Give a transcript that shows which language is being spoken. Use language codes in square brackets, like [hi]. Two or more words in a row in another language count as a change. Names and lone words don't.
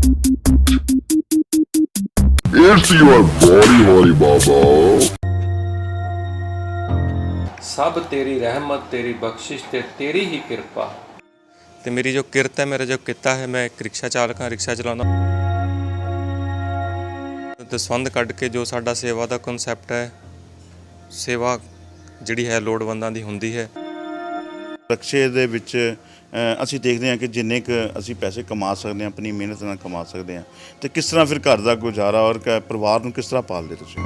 [en] It's your body, holy baba. [pa] ਸਭ ਤੇਰੀ ਰਹਿਮਤ ਤੇਰੀ ਬਖ਼ਸ਼ਿਸ਼ ਤੇ ਤੇਰੀ ਹੀ ਕਿਰਪਾ। ਤੇ ਮੇਰੀ ਜੋ ਕਿਰਤ ਹੈ, ਮੇਰਾ ਜੋ ਕਿੱਤਾ ਹੈ, ਮੈਂ ਇੱਕ ਰਿਕਸ਼ਾ ਚਾਲਕ ਹਾਂ, ਰਿਕਸ਼ਾ ਚਲਾਉਂਦਾ। ਦਸਵੰਧ ਕੱਢ ਕੇ ਜੋ ਸਾਡਾ ਸੇਵਾ ਦਾ ਕਨਸੈਪਟ ਹੈ, ਸੇਵਾ ਜਿਹੜੀ ਹੈ ਲੋੜਵੰਦਾਂ ਦੀ ਹੁੰਦੀ ਹੈ। ਰਕਸ਼ੇ ਦੇ ਵਿੱਚ ਅਸੀਂ ਦੇਖਦੇ ਹਾਂ ਕਿ ਜਿੰਨੇ ਕੁ ਅਸੀਂ ਪੈਸੇ ਕਮਾ ਸਕਦੇ ਹਾਂ, ਆਪਣੀ ਮਿਹਨਤ ਨਾਲ ਕਮਾ ਸਕਦੇ ਹਾਂ, ਤੇ ਕਿਸ ਤਰ੍ਹਾਂ ਫਿਰ ਘਰ ਦਾ ਗੁਜ਼ਾਰਾ ਔਰ ਪਰਿਵਾਰ ਨੂੰ ਕਿਸ ਤਰ੍ਹਾਂ ਪਾਲਦੇ ਤੁਸੀਂ?